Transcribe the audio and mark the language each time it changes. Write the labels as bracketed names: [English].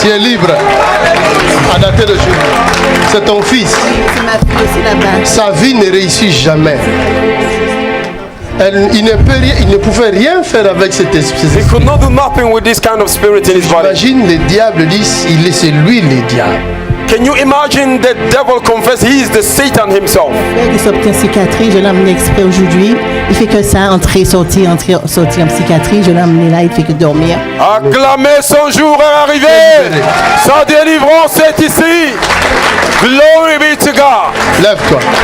[French] Tu es libre à dater d'aujourd'hui. C'est ton fils. C'est ma fille aussi là-bas. Sa vie ne réussit jamais. Il ne pouvait rien faire avec cet esprit. [English] He could not do nothing with this kind of spirit in his body. [French] Imagine le diable dit, c'est lui le diable. [English] Can you imagine the devil confess he is the Satan himself? [French] Il sorti en psychiatrie, je l'ai emmené exprès aujourd'hui. Il fait que ça, entrer, sortir en psychiatrie. Je l'ai emmené là, il fait que dormir. Acclamez, son jour est arrivé. Sa délivrance est ici. [English] Glory be to God. [French] Lève-toi.